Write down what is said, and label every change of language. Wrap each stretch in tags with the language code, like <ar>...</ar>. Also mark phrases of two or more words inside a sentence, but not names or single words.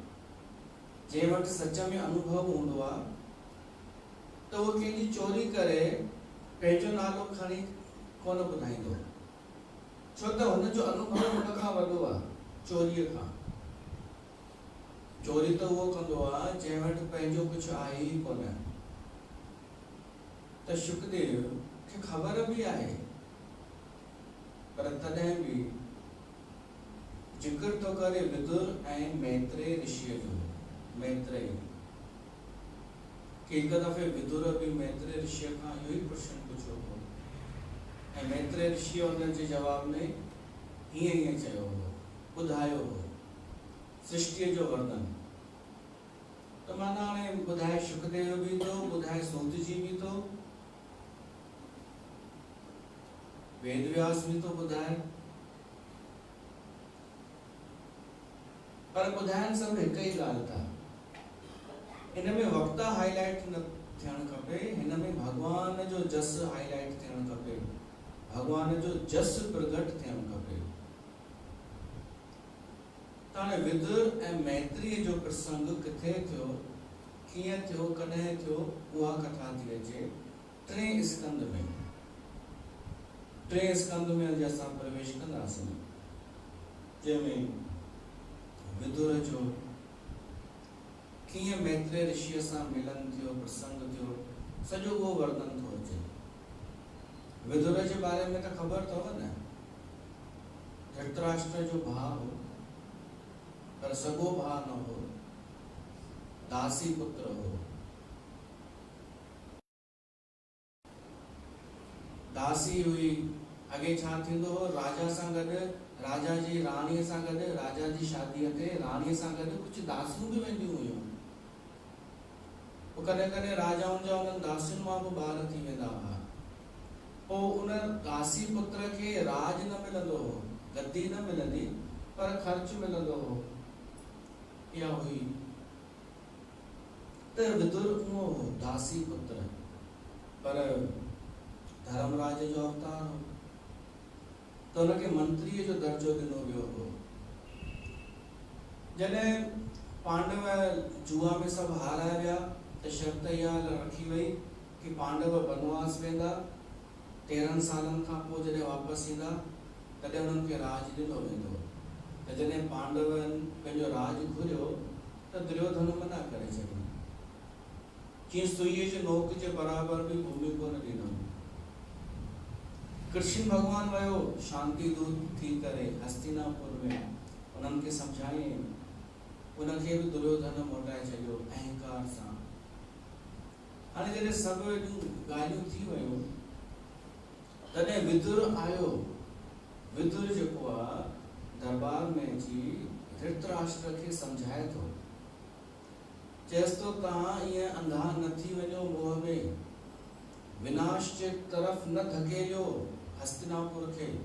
<sd>जंहिं वटि सच में अनुभव हूंदो आहे त उहो कंहिंजी चोरी करे पंहिंजो नालो खणी कोन ॿुधाईंदो, छो त हुनजो अनुभव हुन खां वॾो आहे चोरीअ खां। चोरी तो वो कंदो आहे जंहिं वटि पंहिंजो कुझु आहे ई कोन। त शुकदेव खे ख़बर भी आहे, पर तॾहिं भी जिक्र तो करे विदुर ऐं मैत्रेय ऋषिअ जो। मैत्रेय कि हिकु दफ़े विदुर भी मैत्रेय ऋषिअ खां इहो ई प्रश्न पुछियो हो ऐं मैत्रेय ऋषि हुन जे जवाब में हीअं चयो हो, ॿुधायो हो सृष्टिअ जो वर्णन। तो माना हाणे ॿुधाए शुकदेव भी थो, ॿुधाए सूत जी भी थो, वेद व्यास भी तो ॿुधाए। पर ॿुधाइण सभु हिकु ई ॻाल्हि था। इन में वक्ता हाईलाइट न थियणु खपे, हिन में भगवान जो जस हाईलाइट थियणु खपे, भगवान जो जस प्रगट थियणु खपे। ताणे विदुर ऐं मैत्रेय जो प्रसंग किथे थियो, कीअं थियो, कॾहिं थियो, उहा कथा थी अचे। टे स्कंद में अॼु असां प्रवेश कंदासीं, जंहिंमें विदुर जो कीअं मैत्रेय ऋषिअ सां मिलन थियो, प्रसंग थियो, सॼो उहो वर्णन थो अचे। विदुर जे बारे में त ख़बर अथव न, धृतराष्ट्र जो भाउ हो, पर सॻो भाउ न हो, दासी पुत्र हो। दासी हुई, अॻे छा थींदो हो, राजा सां गॾु, राजा जी राणीअ सां गॾु, राजा जी शादीअ ते राणीअ सां गॾु कुझु दासियूं बि वेंदियूं हुयूं। कॾहिं कॾहिं राजाउनि जा उन्हनि दासियुनि मां बि ॿार थी वेंदा हुआ। पोइ उन दासी पुत्र खे राज न मिलंदो हो, गद्दी न मिलंदी, पर ख़र्च मिलंदो हो। इहा हुई त विदुर उहो हो, दासी पुत्र, पर धर्मराज जो अवतार हो, त हुनखे मंत्रीअ जो दर्जो ॾिनो वियो हो। जॾहिं पांडव जुआ में सभु हाराए विया त शर्त इहा रखी वई कि पांडव वनवास वेंदा, 13 सालनि खां पोइ जॾहिं वापसि ईंदा तॾहिं उन्हनि खे राज ॾिनो वेंदो। त जॾहिं पांडवनि पंहिंजो राज घुरियो त दुर्योधन मना करे छॾियो, जीअं सुईअ जे नोक जे बराबरि बि भूमि कोन ॾिनो। कृष्ण भगवान वियो शांति दूत थी करे हस्तिनापुर में, उन्हनि खे सम्झाईं, उनखे बि दुर्योधन मोटाए छॾियो अहंकार सां। हाणे जॾहिं सभु ॻाल्हियूं थी वियूं तॾहिं विदुर आयो। विदुर जेको आहे दरबार में अची धृतराष्ट्र खे सम्झाए थो, चएसि थो तव्हां ईअं अंधा न थी वञो मोह में, विनाश जे तरफ़ न धकेलियो हस्तिनापुर खे।</sd>